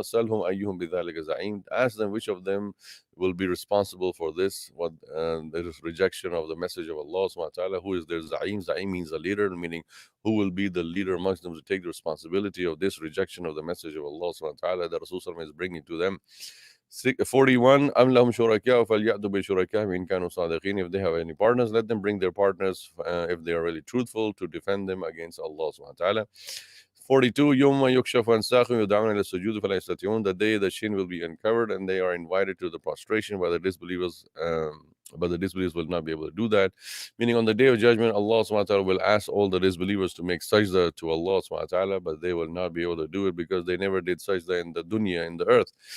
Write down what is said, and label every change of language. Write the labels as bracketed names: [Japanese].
[Arabic] Salhum ayyuhum bidhalika za'im. [English] Ask them which of them will be responsible for this, what this rejection of the message of Allah subhanahu wa ta'ala. Who is their za'im? Za'im means a leader, meaning who will be the leader amongst them to take the responsibility of this rejection of the message of Allah subhanahu wa ta'ala that Rasul sallallahu alaihi wasallam is bringing to them. [Arabic] 41 أم لهم شركاء فليأتوا بشركائهم إن كانوا صادقين. [English] If they have any partners, let them bring their partners if they are really truthful to defend them against Allah subhanahu wa ta'ala. [Arabic] 42 يوم يكشف عن ساق يدعون إلى السجود فلا يستطيعون. [English] The day the shin will be uncovered and they are invited to the prostration by the disbelievers, but the disbelievers will not be able to do that. Meaning on the day of judgment, Allah subhanahu wa ta'ala will ask all the disbelievers to make sajda to Allah subhanahu wa ta'ala, but they will not be able to do it because they never did sajda in the dunya, in the earth.